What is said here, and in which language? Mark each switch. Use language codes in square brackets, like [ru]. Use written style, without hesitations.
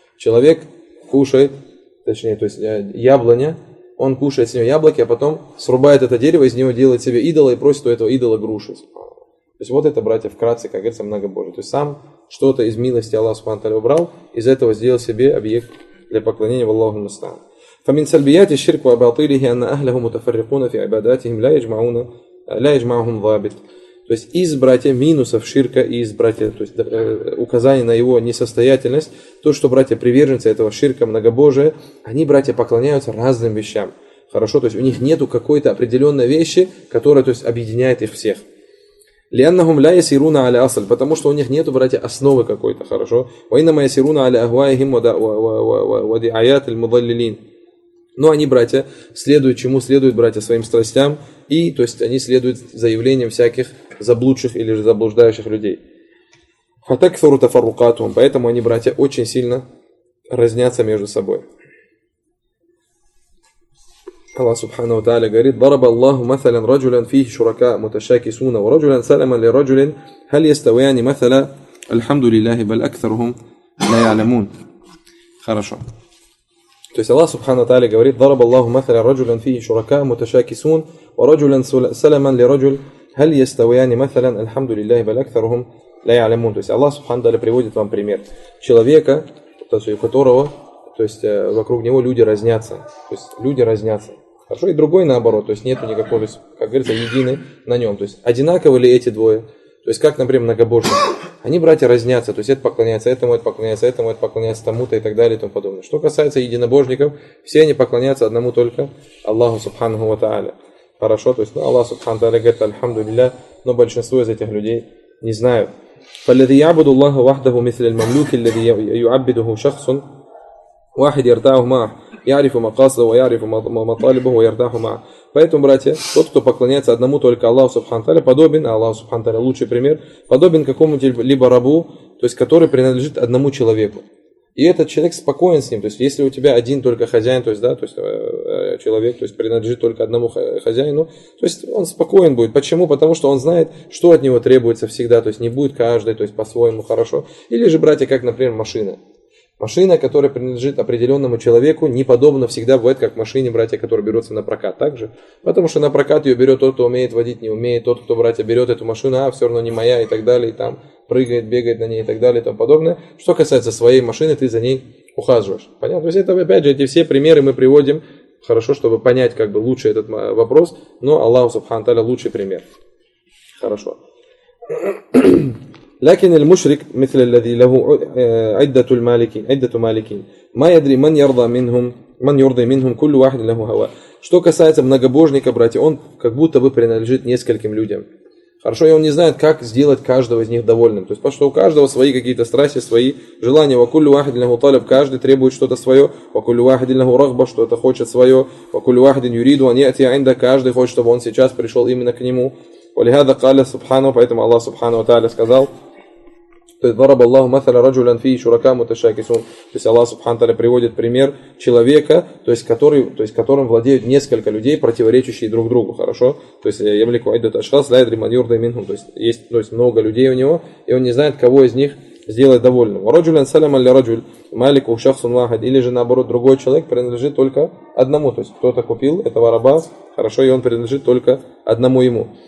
[ru] Человек кушает, точнее, то есть яблоня, он кушает с него яблоки, а потом срубает это дерево, из него делает себе идола и просит у этого идола грушу. То есть вот это, братья, вкратце, как говорится, многобожие. То есть сам что-то из милости Аллаха субхана ва тааля убрал, из этого сделал себе объект для поклонения в Аллаху мустан. [ar] فمن سلبيات الشرك وباطله أن أهله متفرقون في عباداتهم لا يجمعون لا يجمعهم ضابط. [ru] То есть из братья минусов ширка и из братья, то есть указание на его несостоятельность, то, что братья приверженцы этого ширка многобожия, они, братья, поклоняются разным вещам. Хорошо, то есть у них нету какой-то определенной вещи, которая, то есть, объединяет их всех. [ar] لأنهم لا يسيرون على أصل, [ru] потому что у них нету, братья, основы какой-то, хорошо. [ar] وإنما يسيرون على أهوائهم ودعايات المضللين. [ru] Но они, братья, следуют чему? Следуют, братья, своим страстям, и, то есть, они следуют заявлениям всяких заблудших или же заблуждающих людей. [ar] فَتَكْثُرُ تَفَرُّقَاتُهُمْ, [ru] поэтому они, братья, очень сильно разнятся между собой. Аллах Субхана ва Тааля говорит: [ar] ضَرَبَ اللَّهُ مَثَلًا رَجُلًا فِيهِ شُرَكَاءُ مُتَشَاكِسُونَ وَرَجُلًا سَلَمًا لِرَجُلٍ هَلْ يَسْتَوِيَانِ مَثَلًا الْحَمْدُ لِلَّهِ بَلْ أَكْثَرُهُمْ لَا يَعْلَمُونَ. [ru] Хорошо. То есть Аллах Субхана ва Тааля говорит: [ar] ضَرَبَ اللَّهُ مَثَلًا رَجُلًا فِيهِ شُرَكَاءُ مُتَشَاكِسُونَ وَرَجُلًا سَلَمًا لِرَجُلٍ هَلْ يَسْتَوِيَانِ مَثَلًا الْحَمْدُ لِلَّهِ بَلْ أَكْثَرُهُمْ لَا يَعْلَمُونَ. [ru] То есть Аллах Субхана ва Тааля приводит вам пример человека, у которого, то есть вокруг него люди разнятся. То есть люди разнятся. Хорошо, и другой наоборот. То есть нету никакого, то есть, как говорится, едины на нем. То есть одинаковы ли эти двое? То есть как, например, многобожие? Они, братья, разнятся. То есть это поклоняется этому, это поклоняется тому-то и так далее и тому подобное. Что касается единобожников, все они поклоняются одному только Аллаху Субханаху ва Тааля. Хорошо, то есть ну, Аллах Субхану ва Тааля говорит «Альхамду лилля», но большинство из этих людей не знают. [ar] «Фаллядзи ябуду Аллаху вахдаху мисля аль-мамлюки, ллядзи юаббидуху шахсун». واحد يرتاح معه يعرف مقاصده ويعرف مطالبه ويرتاح معه. [ru] Поэтому, братья, тот, кто поклоняется одному только Аллаху субхану ва тааля, подобен, Аллах субхану ва тааля лучший пример, подобен какому-либо рабу, то есть который принадлежит одному человеку. И этот человек спокоен с ним. То есть если у тебя один только хозяин, то есть да, то есть человек, то есть принадлежит только одному хозяину, то есть он спокоен будет. Почему? Потому что он знает, что от него требуется всегда, то есть не будет каждый, то есть по-своему хорошо. Или же, братья, как, например, машина. Машина, которая принадлежит определенному человеку, неподобно всегда бывает, как машине, братья, которые берутся на прокат. Так же? Потому что на прокат ее берет тот, кто умеет водить, не умеет. Тот, кто, братья, берет эту машину, а все равно не моя и так далее. И там прыгает, бегает на ней и так далее и тому подобное. Что касается своей машины, ты за ней ухаживаешь. Понятно? То есть, это, опять же, эти все примеры мы приводим, хорошо, чтобы понять как бы лучше этот вопрос. Но Аллаху Субхану ва Тааля лучший пример. Хорошо. [ar] لكن المشرك مثل الذي له عدة المالكين عدة مالكين ما يدري من يرضى منهم من يرضى منهم كل واحد له هوى. [ru] Что касается многобожника, братья, он как будто бы принадлежит нескольким людям. Хорошо, и он не знает, как сделать каждого из них довольным. То есть, потому что у каждого свои какие-то страсти, свои желания. [ar] وكل واحد له طلب, [ru] каждый требует что-то свое. [ar] وكل واحد له رغبة, [ru] что-то хочет свое. [ar] وكل واحد يريد أن يأتي عنده, [ru] каждый хочет, чтобы он сейчас пришел именно к нему. [ar] ولهذا قال سبحانه, [ru] поэтому Аллах Субхана ва Тааля сказал, то есть [ar] ضرب الله مثلا رجلا فيه شركاء متشاكسون. [ru] То есть Аллах Субхана ва Тааля приводит пример человека, то есть который, то есть которым владеют несколько людей, противоречащие друг другу, хорошо? То есть [ar] يملكوا عدة أشخاص لا يدري من يرضى منهم, [ru] то есть много людей у него, и он не знает, кого из них сделать довольным. [ar] ورجلا سلما لرجل مالك شخص واحد, [ru] или же наоборот, другой человек принадлежит только одному, то есть кто-то купил этого раба, хорошо, и он принадлежит только одному ему.